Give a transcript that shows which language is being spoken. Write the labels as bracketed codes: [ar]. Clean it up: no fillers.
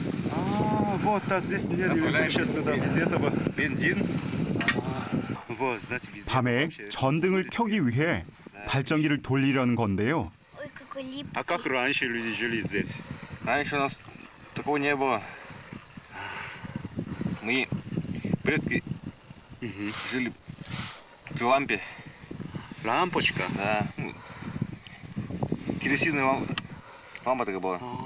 [ru] А, вот, а здесь нет веществ, да, без этого. Бензин. Вот, знаете, без [ko] 밤에 전등을 켜기 위해 발전기를 돌리려는 건데요. [ru] А как раньше люди жили здесь? Раньше у нас такого не было. Мы предки жили при лампе. Лампочка? Да. Керосиновая лампа такая была.